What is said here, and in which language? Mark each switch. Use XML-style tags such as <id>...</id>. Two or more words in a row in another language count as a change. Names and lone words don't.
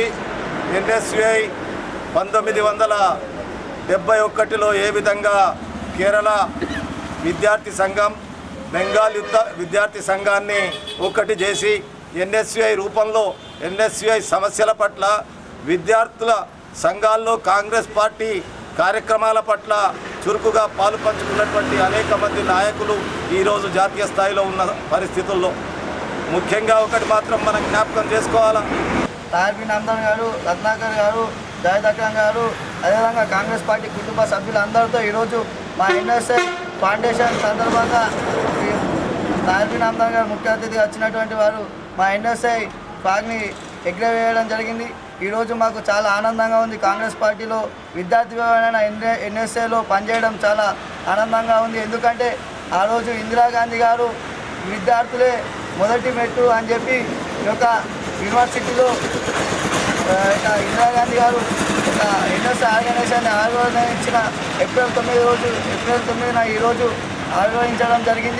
<te>NSUI 1971లో ఏ విధంగా కేరళ విద్యార్థి సంఘం, బెంగాల్ విద్యార్థి సంఘాన్ని ఒకటి చేసి NSUI రూపంలో NSUI సమస్యల పట్ల, విద్యార్థుల సంఘాల్లో కాంగ్రెస్ పార్టీ కార్యక్రమాల పట్ల చురుకుగా పాలు పంచుకున్నటువంటి అనేక మంది నాయకులు ఈరోజు జాతీయ స్థాయిలో ఉన్న పరిస్థితుల్లో ముఖ్యంగా ఒకటి మాత్రం మనం జ్ఞాపకం చేసుకోవాలా. ताहिर बिन हमदान गारू, रत्नाकर गारू, जावेद अक्रम गारू, అదేవిధంగా కాంగ్రెస్ పార్టీ కుటుంబ సభ్యులందరితో ఈరోజు మా NSUI ఫౌండేషన్ సందర్భంగా ताहिर बिन हमदान గారు ముఖ్య అతిథిగా వచ్చినటువంటి వారు మా NSUI ఫ్లాగ్ని ఎగరవేయడం జరిగింది. ఈరోజు మాకు చాలా ఆనందంగా ఉంది. కాంగ్రెస్ పార్టీలో విద్యార్థి NSUIలో పనిచేయడం చాలా ఆనందంగా ఉంది. ఎందుకంటే ఆ రోజు ఇందిరాగాంధీ గారు విద్యార్థులే మొదటి మెట్టు అని చెప్పి ఈ యొక్క యూనివర్సిటీలో ఇందిరాగాంధీ గారు ఒక NSUI ఆర్గనైజేషన్ ఆవిర్భవించిన ఏప్రిల్ 9న ఈరోజు ఆవిర్భవించడం జరిగింది.</te>